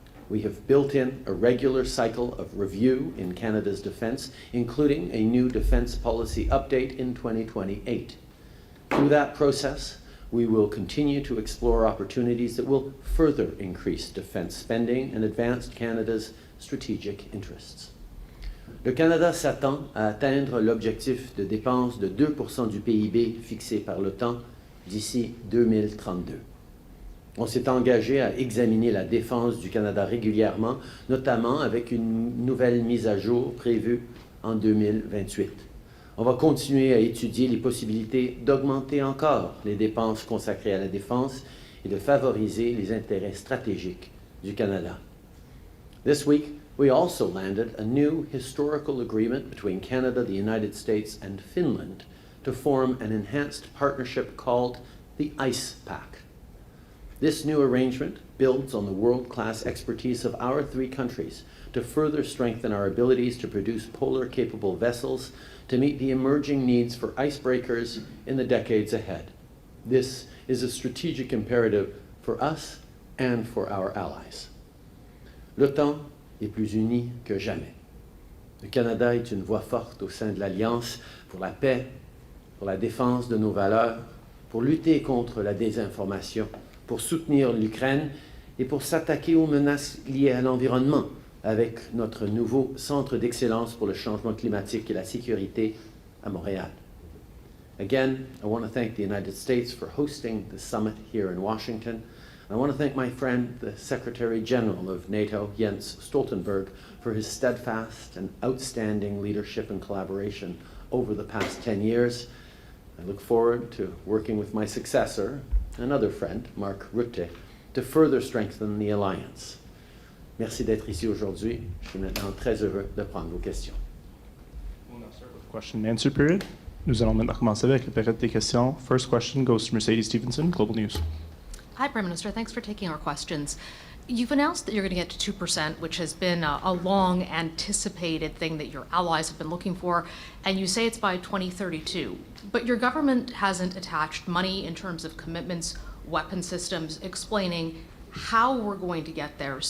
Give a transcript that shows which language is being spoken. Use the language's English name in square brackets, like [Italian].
[English] We have built in a regular cycle of review in Canada's defence, including a new defence policy update in 2028. Through that process, we will continue to explore opportunities that will further increase defence spending and advance Canada's strategic interests. [French] Le Canada s'attend à atteindre l'objectif de dépenses de 2% du PIB fixé par l'OTAN d'ici 2032. On s'est engagé à examiner la défense du Canada régulièrement, notamment avec une nouvelle mise à jour prévue en 2028. On va continuer à étudier les possibilités d'augmenter encore les dépenses consacrées à la défense et de favoriser les intérêts stratégiques du Canada. [English] This week, we also landed a new historical agreement between Canada, the United States, and Finland to form an enhanced partnership called the ICE Pact. This new arrangement builds on the world-class expertise of our three countries to further strengthen our abilities to produce polar-capable vessels to meet the emerging needs for icebreakers in the decades ahead. This is a strategic imperative for us and for our allies. [French] L'OTAN est plus unie que jamais. Le Canada est une voix forte au sein de l'Alliance pour la paix, pour la défense de nos valeurs, pour lutter contre la désinformation, pour soutenir l'Ukraine et pour s'attaquer aux menaces liées à l'environnement avec notre nouveau Centre d'excellence pour le changement climatique et la sécurité à Montréal. [English] Again, I want to thank the United States for hosting the summit here in Washington. I want to thank my friend, the Secretary General of NATO, Jens Stoltenberg, for his steadfast and outstanding leadership and collaboration over the past 10 years. I look forward to working with my successor, another friend, Mark Rutte, to further strengthen the alliance. [French] Merci d'être ici aujourd'hui. Je suis maintenant très heureux de prendre vos questions. [English] We'll now start with the question and answer period. [French] Nous allons maintenant commencer avec la période des questions. [English] First question goes to Mercedes Stephenson, Global News. Hi, Prime Minister. Thanks for taking our questions. You've announced that you're going to get to 2%, which has been a long anticipated thing that your allies have been looking for, and you say it's by 2032. But your government hasn't attached money in terms of commitments, weapon systems, explaining how we're going to get there.